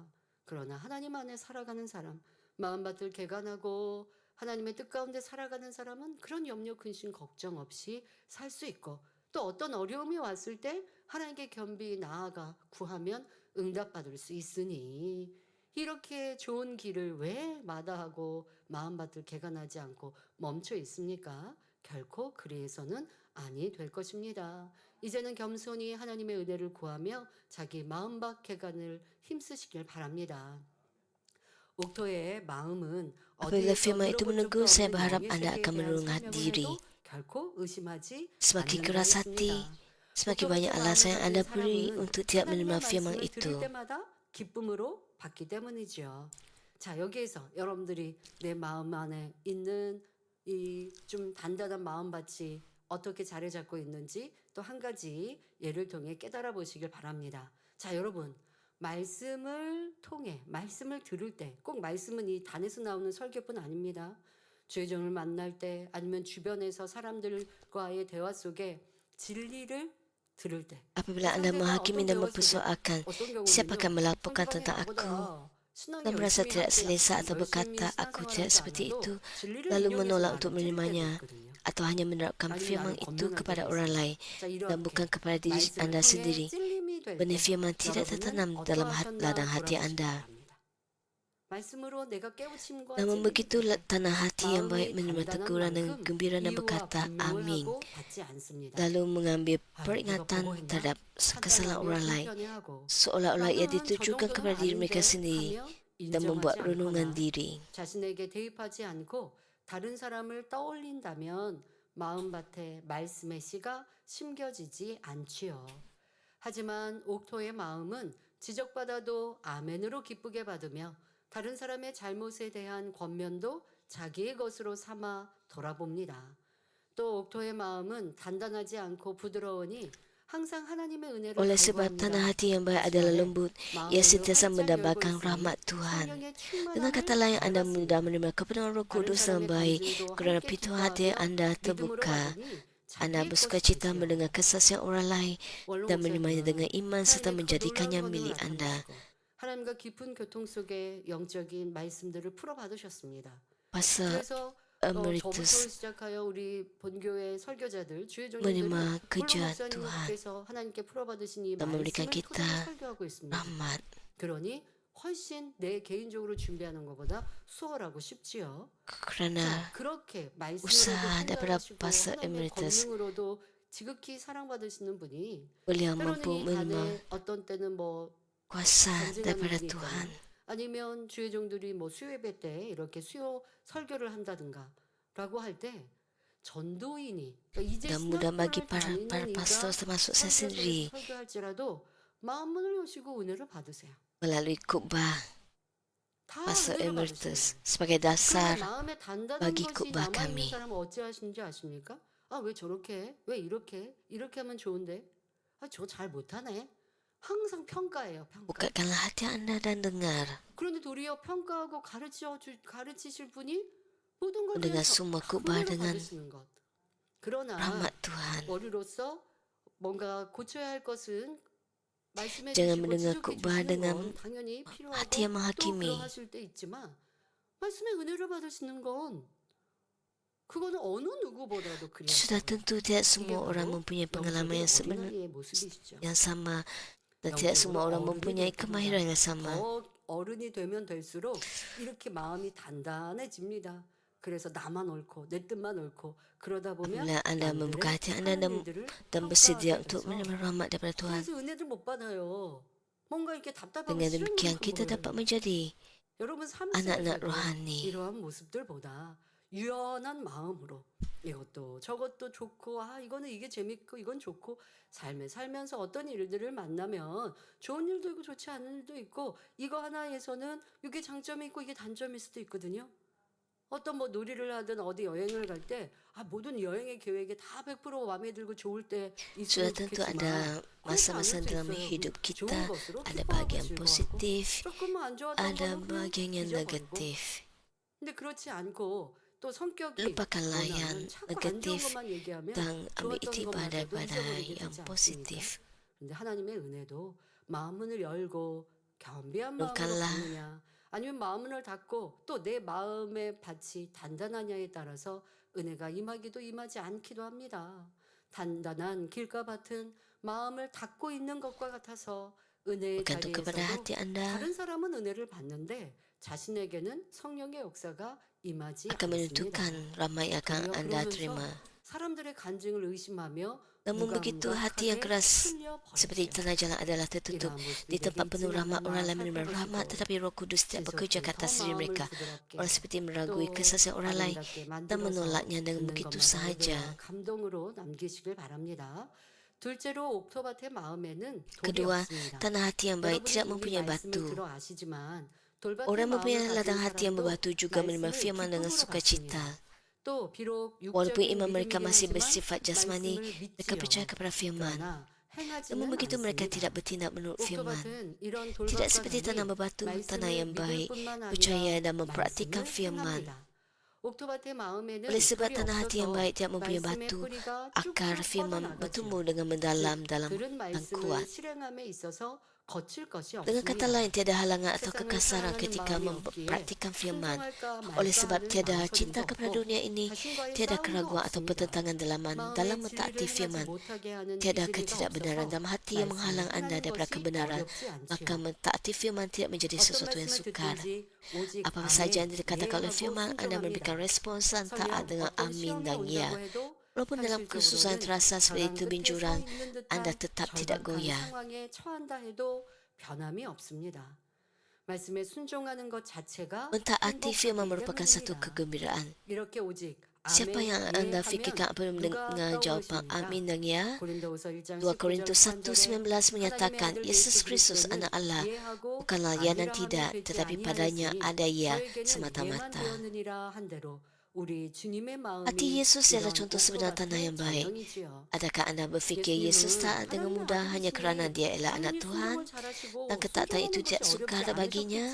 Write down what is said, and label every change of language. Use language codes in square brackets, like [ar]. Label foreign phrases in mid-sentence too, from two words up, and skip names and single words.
[ko] 그러나 하나님 안에 살아가는 사람, 마음밭을 개간하고 하나님의 뜻 가운데 살아가는 사람은 그런 염려, 근심, 걱정 없이 살 수 있고 또 어떤 어려움이 왔을 때 하나님께 겸비 나아가 구하면 응답받을 수 있으니 이렇게 좋은 길을 왜 마다하고 마음밭을 개간하지 않고 멈춰 있습니까? 결코 그리해서는 아니 될 것입니다. 이제는 겸손히 하나님의 은혜를 구하며 자기 마음밭 개간을 힘쓰시길 바랍니다. 옥토의 마음은 [ms] Apabila [ko] 어디에서 [ms] firman itu [ko] 들어본 [ms] menegur, [ko] 적도 [ms] saya [ko] 없는 [ms] berharap [ko] 영의 [ms] Anda [ko] 세계에 [ms] akan [ko] 대한 [ms] merungat [ko] 설명을 [ms] diri. [ko] 해도 결코 의심하지 [ms] Semakin [ko] 않는다 [ms] keras hati, [ko] 했습니다. [ms] semakin [ko] 옥토 [ms] banyak [ko] 같은 [ms] alasan yang [ko] 마음을 [ms] Anda [ko] 가진 [ms] beri [ko] 사람은 [ms] untuk tidak [ko] 하나님의 [ms] menerima firman [ko] 말씀을 들을 [ms] itu. [ko] 때마다 기쁨으로 받기 때문이지요. 자, 여기에서 여러분들이 내 마음 안에 있는 이 좀 단단한 마음밭이 어떻게 자리 잡고 있는지 또 한 가지 예를 통해 깨달아 보시길 바랍니다. 자, 여러분. 말씀을 통해 말씀을 들을 때 꼭 말씀은 이 단에서 나오는 설교뿐 아닙니다. 죄정을 만날 때 아니면 주변에서 사람들과의 대화 속에 진리를 들을 때 [ms] Apabila Anda menghakimi dan mempersoalkan siapa akan melaporkan tentang aku dan merasa tidak selesa atau berkata aku tidak seperti itu, lalu menolak untuk menerimanya atau hanya menerapkan firman itu kepada orang lain dan bukan kepada diri Anda sendiri. Benih firman tidak tertanam dalam ladang hati Anda. Namun begitu tanah hati yang baik menerima teguran dengan gembira dan berkata amin, lalu mengambil peringatan terhadap kesalahan orang lain, seolah-olah ia ditujukan kepada diri mereka sendiri dan membuat renungan diri. [ko] 자신에게 대입하지 않고 다른 사람을 떠올린다면 마음밭에 말씀의 씨가 심겨지지 않지요. 하지만 옥토의 마음은 지적받아도 아멘으로 기쁘게 받으며 다른 사람의 잘못에 대한 권면도 자기의 것으로 삼아 돌아봅니다. 또 옥토의 마음은 단단하지 않고 부드러우니 항상 하나님의 은혜를 [ms] Oleh sebab tanah hati yang baik adalah lembut, ia sentiasa mendambakan rahmat Tuhan. Dengan kata lain, Anda mudah menerima kebenaran Roh Kudus yang baik kerana pintu hati Anda terbuka. Anda bersukacita mendengar kesaksian orang lain dan menerimanya dengan iman serta menjadikannya milik Anda. [ko] 하나님과 깊은 교통 속에 영적인 말씀들을 풀어 받으셨습니다. [ms] Pasal [ko] 그래서 [ms] Emeritus [ko] 저부터 시작하여 우리 본교회 설교자들 주의 [ms] menerima [ko] 종들은 [ms] kerja Tuhan [ko] 목사님께서 하나님께 풀어 받으신 이 [ms] dan [ko] 말씀을 [ms] memberikan [ko] 토대로 [ms] kita [ko] 설교하고 있습니다. [ms] rahmat. [ko] 그러니 훨씬 내 개인적으로 준비하는 것보다 수월하고 쉽지요. [ms] Kerana [ko] 자, 그렇게 말씀으로도 [ms] usaha daripada [ko] 훈련하시고 [ms] Pastor [ko] 하나님의 [ms] Emeritus, [ko] 권능으로도 지극히 사랑받으시는 분이 [ms] beliau [ko] 때로는 [ms] mampu [ko] 이 [ms] menerima [ko] 단에 어떤 때는 뭐 [ms] kuasa [ko] 간증하는 [ms] daripada [ko] 분이 [ms] Tuhan. [ko] 있거나 아니면 주의 종들이 뭐 수요예배 때 이렇게 수요 설교를 한다든가 라고 할 때 전도인이 그러니까 이제 [ms] Dan mudah bagi [ko] 신학교를 [ms] para [ko] 다니는 [ms] pastor [ko] 이가 [ms] termasuk saya sendiri [ko] 설교할지라도 마음문을 여시고 은혜를 받으세요. [ms] melalui khutbah [ko] 다 [ms] Pastor [ko] 은혜를 [ms] Emeritus [ko] 받으세요. [ms] sebagai dasar [ko] 그런데 마음에 단단한 [ms] bagi [ko] 것이 [ms] khutbah [ko] 남아있는 [ms] kami. [ko] 사람은 어찌하시는지 아십니까? 아, 왜 저렇게 해? 왜 이렇게 해? 이렇게 하면 좋은데? 아, 저 잘 못하네. 항상 평가예요, 평가. [ms] Bukatkanlah hati anda dan dengar. [ko] 그런데 도리어 평가하고 가르치실 분이 모든 걸 [ms] Mendengar [ko] 그냥 [ms] semua khutbah [ko] 은혜로 [ms] dengan [ko] 받으시는 것. 그러나 [ms] rahmat Tuhan. [ko] 머리로서 뭔가 고쳐야 할 것은 말씀해 [ms] Jangan [ko] 주시고 [ms] mendengar [ko] 지적해 [ms] khutbah [ko] 주시는 [ms] dengan [ko] 건 당연히 필요하고 [ms] hati yang [ko] 또 [ms] menghakimi. [ko] 그러하실 때 있지만 말씀의 은혜를 받으시는 건 그거는 어느 누구보다도 [ms] Sudah [ko] 그리하시고요. [ms] tentu tidak [ko] 이게 [ms] semua orang [ko] 바로 [ms] mempunyai pengalaman yang [ko] 어린아이의 모습이시죠. [ms] yang sama dan tidak semua orang mempunyai kemahiran yang sama. [ko] 더 어른이 되면 될수록 이렇게 마음이 단단해집니다. 그래서 나만 옳고 내 뜻만 옳고 그러다 보면 [ms] Apabila anda membuka hati anda dan bersedia untuk menerima rahmat daripada Tuhan, [ko] 그래서 은혜를 못 받아요. 뭔가 이렇게 답답하고 [ms] dengan [ko] 싫은 [ms] demikian [ko] 그 [ms] kita [ko] 뭐예요. [ms] dapat menjadi [ko] 여러분 삶 [ms] anak-anak [ko] 속에서도 [ms] rohani. [ko] 이러한 모습들보다 유연한 마음으로 이것도 저것도 좋고 이거는 이게 재밌고 이건 좋고 삶에 살면서 어떤 일들을 만나면 좋은 일도 있고 좋지 않은 일도 있고 이거 하나에서는 이게 장점이 있고 이게 단점일 수도 있거든요. 어떤 뭐 놀이를 하든 어디 여행을 갈 때 모든 여행의 계획에 다 100% 마음에 들고 좋을 때 [ms] Sudah [ko] 있으면 [ms] tentu [ko] 좋겠지만 [ms] ada masa-masa dalam hidup kita, ada bahagian positif, [ko] 조금만 안 좋았던 [ms] ada [ko] 거는 그냥 [ms] bahagian yang [ko] 잊어버리고. [ms] negatif. [ko] 근데 그렇지 않고 또 성격이 [ms] Lupakanlah yang [ko] 원하는 자꾸 안 좋은 [ms] negatif [ko] 것만 얘기하면 [ms] dan ambil [ko] 좋았던 [ms] iktibar [ko] 것마저도 [ms] daripada [ko] 잊어버리게 [ms] yang [ko] 되지 않습니까? [ms] positif. [ko] 근데 하나님의 은혜도 마음문을 열고 겸비한 마음으로 [ms] Bukanlah. [ko] 받느냐 아니면 마음문을 닫고 또 내 마음의 밭이 단단하냐에 따라서 은혜가 임하기도 임하지 않기도 합니다. 단단한 길과 밭은 마음을 닫고 있는 것과 같아서 은혜의 [ms] bergantung kepada [ko] 자리에서도 [ms] hati anda, [ko] 다른 사람은 은혜를 받는데 자신에게는 성령의 역사가 임하지 [ms] akan menentukan [ko] 않습니다. [ms] ramai yang akan [ko] 도리어 [ms] anda [ko] 그러면서 [ms] terima. [ko] 사람들의 간증을 의심하며 [ms] Namun begitu hati yang keras seperti tanah jalan adalah tertutup di tempat penuh rahmat, orang lain menerima rahmat tetapi Roh Kudus tidak bekerja ke atas diri mereka. Orang seperti meragui kesaksian orang lain dan menolaknya dengan begitu sahaja. [ko] 감동으로 남기시길 바랍니다. 둘째로 옥토밭의 마음에는 돌이 [ms] Kedua, [ko] 없습니다. [ms] tanah hati yang baik tidak [ko] 여러분은 이미 [ms] mempunyai [ko] 말씀을 [ms] batu. [ko] 들어 아시지만 돌밭의 [ms] Orang [ko] 마음을 [ms] mempunyai [ko] 가진 [ms] ladang hati yang [ko] 사람도 [ms] berbatu juga menerima [ko] 말씀을 [ms] firman dengan [ko] 기쁨으로 [ms] sukacita. [ko] 받습니다. 또 비록 [ms] Walaupun [ko] 육적인 [ms] iman mereka masih [ko] 믿음이긴 [ms] bersifat [ko] 하지만 [ms] jasmani, [ko] 말씀을 [ms] mereka percaya [ko] 믿지요. [ms] kepada firman. [ko] 그러나 행하지는 [ms] Namun begitu mereka [ko] 않습니다. [ms] tidak bertindak menurut firman. [ko] 옥토밭은 이런 [ms] Tidak [ko] 돌밭과 [ms] seperti tanah [ko] 달리 [ms] berbatu, tanah [ko] 말씀을 [ms] yang [ko] 믿을 [ms] baik, [ko] 뿐만 [ms] percaya [ko] 아니라 [ms] dan mempraktikkan [ko] 말씀을 [ms] firman. [ko] 행합니다. 옥토밭의 마음에는 [ms] Oleh sebab [ko] 돌이 [ms] tanah hati yang [ko] 없어서 [ms] baik tidak mempunyai [ko] 말씀의 [ms] batu, [ko] 뿌리가 [ms] akar [ko] 쭉쭉 [ms] firman [ko] 뻗어나가지요. [ms] bertumbuh dengan mendalam dalam [ko] 들은 [ms] dan [ko] 말씀을 [ms] kuat. [ko] 실행함에 있어서 거칠 것이 [ms] Dengan kata [ko] 없습니다. [ms] lain, tiada halangan atau [ko] 세상을 [ms] kekasaran [ko] 사랑하는 [ms] ketika [ko] 마음이 없기에 [ms] mempraktikkan firman. [ko] 순종할까 [ms] Oleh [ko] 말까 [ms] sebab [ko] 하는 [ms] tiada cinta [ko] 망설임도 [ms] kepada [ko] 없고 [ms] dunia ini, [ko] 자신과의 [ms] tiada [ko] 싸움도 [ms] keraguan atau [ko] 없습니다. [ms] pertentangan dalam [ko] 마음의 [ms] mentaati [ko] 진리를 [ms] firman. [ko] 행하지 못하게 하는 [ms] Tiada [ko] 기질이 [ms] ketidakbenaran [ko] 없어서 [ms] dalam hati yang [ko] 말씀을 [ms] menghalang anda [ko] 행하는 [ms] daripada [ko] 것이 [ms] kebenaran, [ko] 어렵지 [ms] maka [ko] 않지요. [ms] mentaati firman tidak menjadi [ko] 어떤 [ms] sesuatu yang [ko] 말씀을 [ms] sukar. [ko] 듣든지 오직 [ms] Apa saja yang [ko] 아멘, [ms] dikatakan oleh [ko] 예하고 [ms] firman, anda memberikan [ko] 순종합니다. [ms] respons dan taat [ko] 설령 [ms] dengan [ko] 어떤 [ms] amin [ko] 시험이 [ms] dan ya. [ko] 온다고 해도 [ms] Walaupun dalam kesusahan [ko] 현실적으로는 [ms] terasa seperti [ko] 벼랑 [ms] itu [ko] 끝에 서 [ms] binjuran, [ko] 있는 [ms] anda [ko] 듯한 [ms] tetap tidak [ko] 절박한 [ms] goyah. [ko] 상황에 처한다 해도 변함이 없습니다. 말씀에 순종하는 것 자체가 [ms] Mentaati firman [ko] 행복하기 [ms] merupakan satu [ko] 때문입니다. [ms] kegembiraan. [ko] 이렇게 오직 [ms] Siapa yang [ko] 아멘, [ms] anda [ko] 예 [ms] fikirkan [ko] 하면 [ms] apabila [ko] 누가 [ms] mendengar jawapan [ko] 떠오르십니까? [ms] amin dan ya? [ko] 고린도후서 1장 [ms] 2 Korintus 1:19 menyatakan, Yesus Kristus anak Allah, bukanlah ya dan tidak, tetapi padanya ada ya semata-mata. Hati Yesus ialah contoh sebenar tanah yang baik. Adakah anda berfikir Yesus taat dengan mudah hanya kerana dia ialah anak Tuhan dan ketaatan itu tidak sukar baginya?